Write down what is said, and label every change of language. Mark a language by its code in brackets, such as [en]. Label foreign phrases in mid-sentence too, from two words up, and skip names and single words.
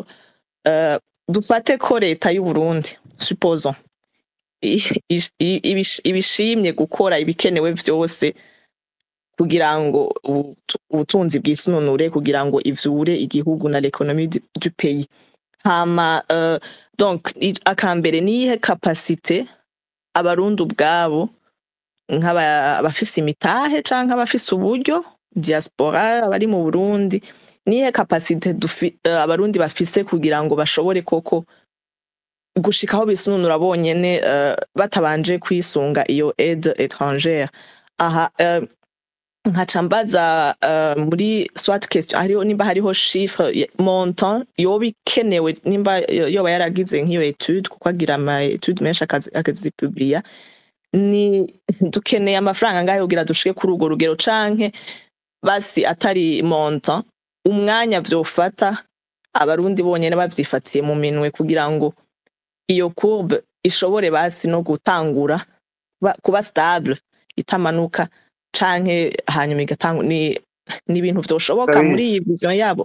[rn] Dufate ko leta y'u Burundi supposons ibishimye gukora ibikenewe vyose kugira ngo ubutunzi bwisununure, kugira ngo ivyure igihugu na [fr] l'économie du pays. [rn] Hama donc akambere niyihe capacité abarundi ubwabo nk'abafise imitahe canke abafise uburyo, diaspora abari mu Burundi, niyihe capacité abarundi bafise kugira ngo bashobore koko gushikaho bisununura bonyene batabanje kwisunga iyo [fr] aide étrangère. [rn] Aha nkaca mbaza muri [fr] soit question [rn] hariho nimba hariho [fr] chiffre montant [rn] yoba ikenewe, nimba yoba yaragize nk'iyo etude, kuko agira ama etude menshi akazipublia, ni dukeneye amafaranga ngahe kugira dushike kuri urwo rugero, canke basi atari montant umwanya vyofata abarundi bonyene bavyifatiye mu minwe kugira ngo iyo courbe ishobore basi no gutangura kuba stable itamanuka, canke hanyuma igatanga ni ibintu vyoshoboka muri iyi vision yabo.